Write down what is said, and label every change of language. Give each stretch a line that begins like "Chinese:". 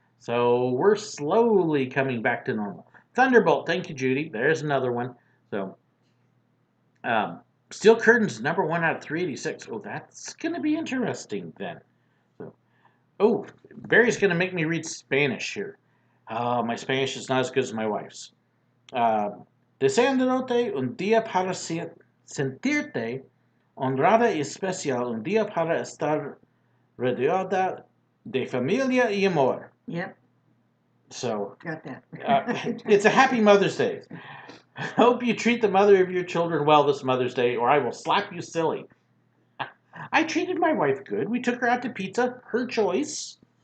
English: So we're slowly coming back to normal. Thunderbolt, thank you, Judy. There's another one. So, Steel Curtains, number 1 out of 386. Oh, that's going to be interesting then. So, oh, Barry's going to make me read Spanish here. My Spanish is not as good as my wife's.
Spanish: Deseándote un día para sentirte honrada y especial, un día para estar rodeada de familia y amor.
English: Yep. So, got that. It's a happy Mother's Day. Hope you treat the mother of your children well this Mother's Day, or I will slap you silly. I treated my wife good. We took her out to pizza, her choice.